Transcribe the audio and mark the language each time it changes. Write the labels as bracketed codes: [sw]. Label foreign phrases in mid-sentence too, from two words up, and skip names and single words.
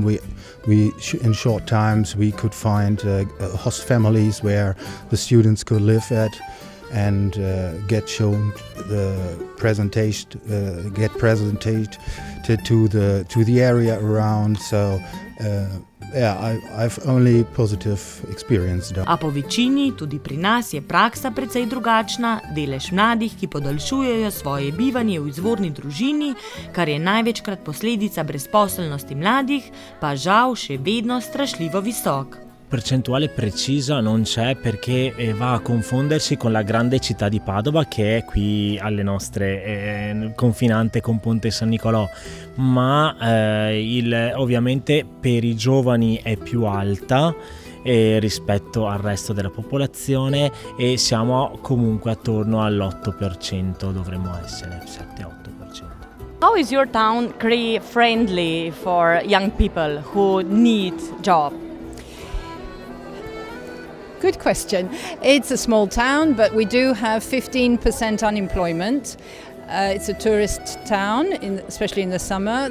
[en] We in short times we could find host families where the students could live at and get shown the presentation, get presented to the area around. So. I've only positive experience. [sl] A po večini, tudi pri nas, je praksa precej drugačna, delež mladih, ki podaljšujejo svoje bivanje v izvorni družini, kar je največkrat posledica brezposelnosti mladih, pa žal še vedno strašljivo visok. [it] Percentuale precisa non c'è perché va a confondersi con la grande città di Padova che è qui alle nostre confinante con Ponte San Nicolò, ma ovviamente per i giovani è più alta rispetto al resto della popolazione e siamo comunque attorno all'8%, dovremmo essere 7-8%. [en] How is your town career friendly for young people who need job? Good question. It's a small town, but we do have 15% unemployment. It's a tourist town, especially in the summer.